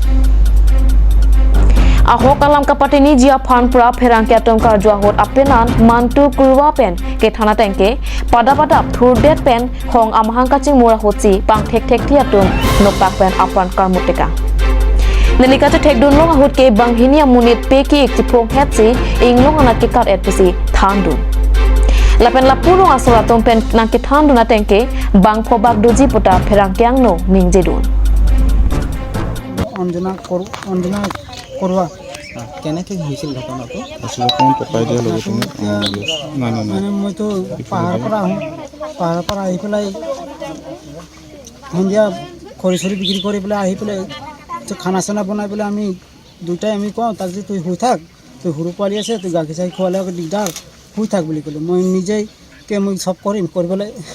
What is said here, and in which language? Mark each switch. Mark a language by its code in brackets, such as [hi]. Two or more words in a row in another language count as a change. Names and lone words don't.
[mjw] Ahok alam kapatini jia phan pura pherang ke atom kar jwa hot apenan mantu kurwa pen ke thana tengke pada thur det pen hong amhang kaching mura hotsi pang thek thi atum nopak pen apran karmuteka Nelikatu tekdun long ahut ke banghinia munit peki iktiprong hetsi inglong anak kikat etpisi thandun. Lapen lapurong asuratum pen nangki thandun atengke bang phobak doji pota pherang kyang no ningjedun. Anjana Kurwa [as] কেনেকে হৈছিল ঘটনাটো আসলে কোন পকাই দিয়া লগতে না মানে মই তো পাহাড়ৰ পৰা আহি পেলাই সন্ধিয়া খৰি বিক্ৰী কৰি পেলাই আহি পেলাই খানা চানা বনাই পেলাই আমি দুটাই আমি কওঁ তাক যে তুই শুই থাক তুই সৰু পোৱালি আছে তুই গাখীৰ চাখীৰ খোৱালে দিগদাৰ শুই থাক বুলি ক'লোঁ মই নিজেই মই চব কৰিম কৰি পেলাই